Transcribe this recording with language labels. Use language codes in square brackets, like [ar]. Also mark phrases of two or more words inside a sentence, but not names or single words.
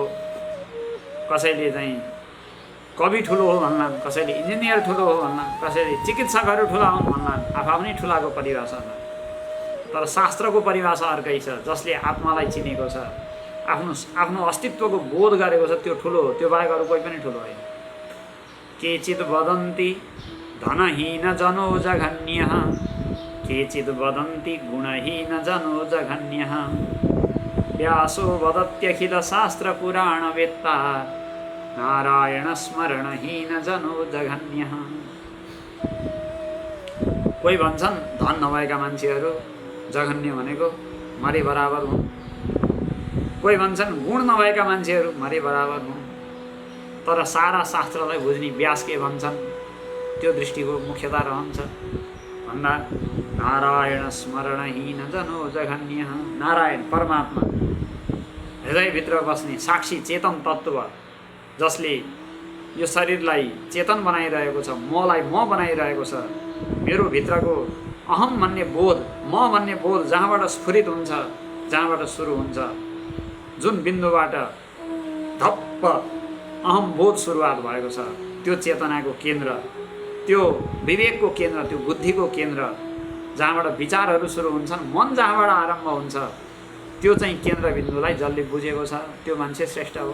[ne] कसैले चाहिँ कवि ठुलो हो भन्लान्, कसैले इन्जिनियर ठुलो हो भन्लान्, कसैले चिकित्सकहरू ठुला हुन् भन्लान्। आफआफ्नै ठुलाको परिभाषा छ। तर शास्त्रको परिभाषा अर्कै छ। जसले आत्मालाई चिनेको छ, आफ्नो अस्तित्वको बोध गरेको छ, त्यो ठुलो हो। त्यो बाहेक अरू कोही पनि ठुलो होइन। [sa] केचित् वदन्ति धनहीन जनो जघन्यः, केचित् वदन्ति गुणहीन जनो जघन्यः, व्यासो वदत्यखिल शास्त्र पुराण वेत्ता, नारायण स्मरणहीन जनो जघन्यः। [ne] कोही भन्छन् धन नभएका मान्छेहरू जघन्य भनेको मरे बराबर हुन्। कोही भन्छन् गुण नभएका मान्छेहरू मरे बराबर हुन्। तर सारा शास्त्रलाई बुझ्ने व्यास के भन्छन् त्यो दृष्टिको मुख्यता रहन्छ भन्दा [sa] नारायण स्मरणहीन जनो जघन्यः। [ne] नारायण परमात्मा हृदयभित्र बस्ने साक्षी चेतन तत्त्व, जसले यो शरीरलाई चेतन बनाइरहेको छ, मलाई म बनाइरहेको छ। मेरो भित्रको अहम भन्ने बोध, म भन्ने बोध जहाँबाट स्फुरित हुन्छ, जहाँबाट सुरु हुन्छ, जुन बिन्दुबाट धप्प अहम बोध सुरुवात भएको छ, त्यो चेतनाको केन्द्र, त्यो विवेकको केन्द्र, त्यो बुद्धिको केन्द्र, जहाँबाट विचारहरू सुरु हुन्छन्, मन जहाँबाट आरम्भ हुन्छ, त्यो चाहिँ केन्द्रबिन्दुलाई जसले बुझेको छ त्यो मान्छे श्रेष्ठ हो।